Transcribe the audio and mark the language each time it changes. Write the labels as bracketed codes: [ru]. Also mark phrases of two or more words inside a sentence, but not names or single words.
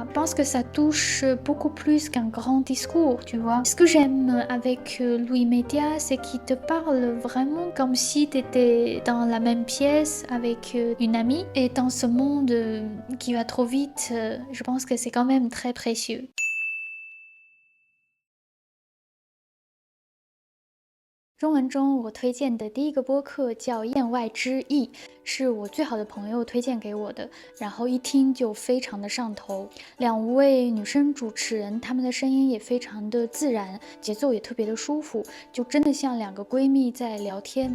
[fr] Je pense que ça touche beaucoup plus qu'un grand discours, tu vois. Ce que j'aime avec Louis Média, c'est qu'il te parle vraiment comme si tu étais dans la même pièce avec une amie. Et dans ce monde qui va trop vite, je pense que c'est quand même très précieux. [zh] 中文中我推荐的第一个播客叫《言外之意》，是我最好的朋友推荐给我的，然后一听就非常的上头。两位女生主持人，她们的声音也非常的自然，节奏也特别的舒服，就真的像两个闺蜜在聊天。